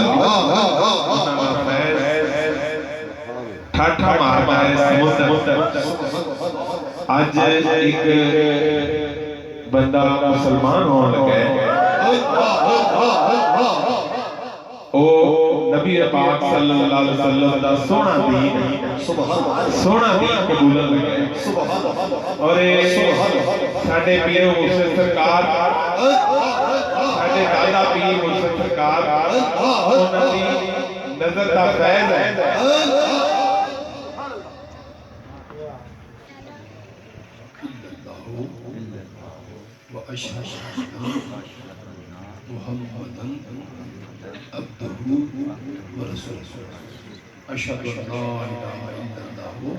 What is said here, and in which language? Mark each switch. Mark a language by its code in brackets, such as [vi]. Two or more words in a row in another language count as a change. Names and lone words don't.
[ar] عليه, [pa] ٹھاٹھاں ماردا ہے سمندر. اج اک بندہ مسلمان ہون لگا، او نبی پاک [ar] صلى الله عليه وسلم [pa] دا سوہنا دین قبولن لگے. اور ساڈے پیر مرشد سرکار، ساڈے دادا پیر مرشد سرکار، انہاں دی نظر دا فیض ہے. [ar] وأشهد محمدا عبده ورسوله، أشهد أن لا إله إلا الله